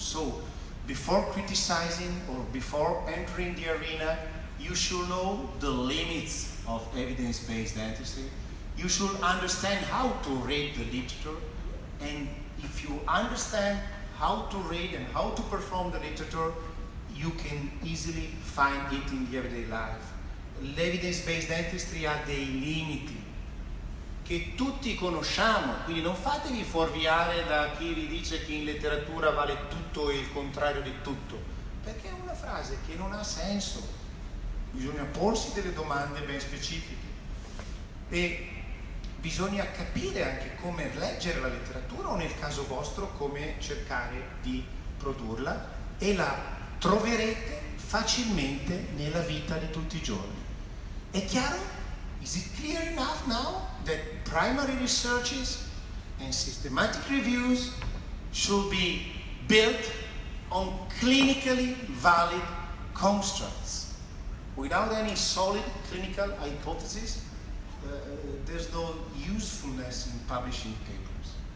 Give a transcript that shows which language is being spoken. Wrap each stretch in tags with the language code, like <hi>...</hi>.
<en>So before criticizing or before entering the arena, you should know the limits of evidence-based dentistry. You should understand how to read the literature, and if you understand how to read and how to perform the literature, you can easily find it in the everyday life.</en> <it>L'evidence-based dentistry ha dei limiti che tutti conosciamo, quindi non fatevi fuorviare da chi vi dice che in letteratura vale tutto e il contrario di tutto, perché è una frase che non ha senso. Bisogna porsi delle domande ben specifiche e bisogna capire anche come leggere la letteratura o, nel caso vostro, come cercare di produrla, e la troverete facilmente nella vita di tutti i giorni. È chiaro?</it> <en>Is it clear enough now that primary researches and systematic reviews should be built on clinically valid constructs? Without any solid clinical hypothesis, there's no usefulness in publishing papers.</en>